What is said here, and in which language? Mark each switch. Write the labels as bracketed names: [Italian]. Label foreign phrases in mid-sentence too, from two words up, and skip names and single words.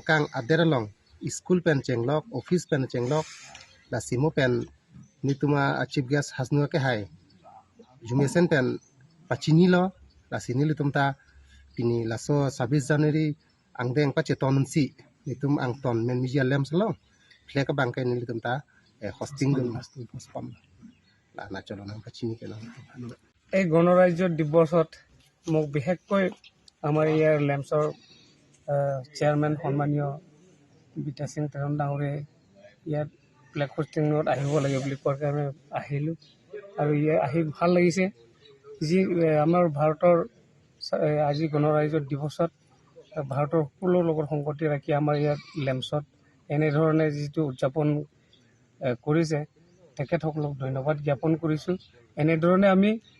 [Karbi] kang aderalong school pen chenglok office pen chenglok lasi mo pen nituma [English] chief guest [Karbi] hasnu ke hai jumesen pen pachini lo lasi nilitum ta pini laso 26 Januari ang deng pa cheton si nitum ang ton Menmeji lem salong flag bangke nilitum ta hosting dun pospam la na cholo nang pachini ke nang [Assamese] এই গণৰাজ্য দিৱসত মোক বিশেষকৈ আমাৰ ইয়াৰ লেম্পছৰ চেয়াৰমেন সন্মানীয় বিতা সিং তেৰণ ডাঙৰে ইয়াত [English] flag hoisting [Assamese] আহিব লাগে বুলি কোৱাৰ কাৰণে আহিলোঁ আৰু ইয়াত আহি ভাল লাগিছে যি আমাৰ ভাৰতৰ আজি গণৰাজ্য দিৱসত ভাৰতৰ সকলো লগত সংগতি ৰাখি আমাৰ ইয়াত লেম্পছত এনেধৰণে যিটো উদযাপন কৰিছে তেখেতসকলক ধন্যবাদ জ্ঞাপন কৰিছোঁ এনেধৰণে আমি